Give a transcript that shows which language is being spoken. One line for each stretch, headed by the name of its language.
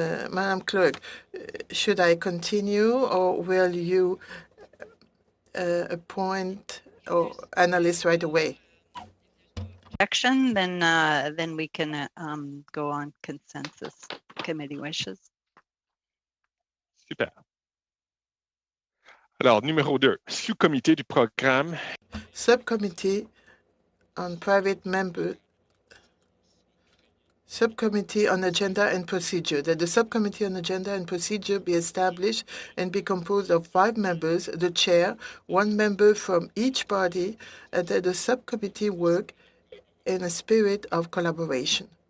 English: Madam Clerk, should I continue, or will you appoint analysts right away? Action, then we can go on consensus. Committee wishes. Super.
French: Alors, numéro 2, sous-comité du programme.
English: Subcommittee on private member Subcommittee on Agenda and Procedure, that the Subcommittee on Agenda and Procedure be established and be composed of 5 members, the chair, 1 member from each party, and that the subcommittee work in a spirit of collaboration.